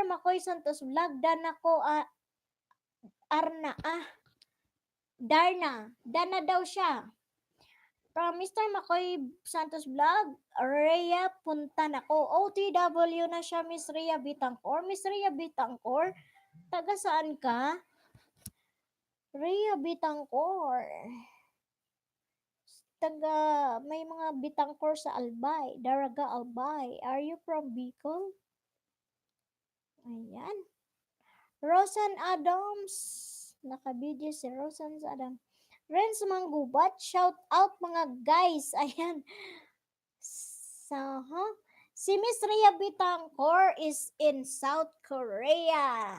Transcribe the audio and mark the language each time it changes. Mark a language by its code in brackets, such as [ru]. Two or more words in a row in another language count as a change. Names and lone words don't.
[tl] Makoy Santos Vlog, Dana daw siya. [en] From Mr. [tl] Makoy Santos Vlog, Rhea punta na ko. OTW na siya, Miss Rhea Bitangcor. Miss Rhea Bitangcor, taga saan ka? Rhea Bitangcor. May mga Bitangcor sa Albay. Daraga Albay. [en] Are you from Bicol? Ayan. Rosan Adams. [tl] Nakabidyo si Rosan Adams. Renz Manggubat. [en] Shout out [tl] mga guys. Ayan. Si Miss Rhea Bitangcor [en] is in South Korea.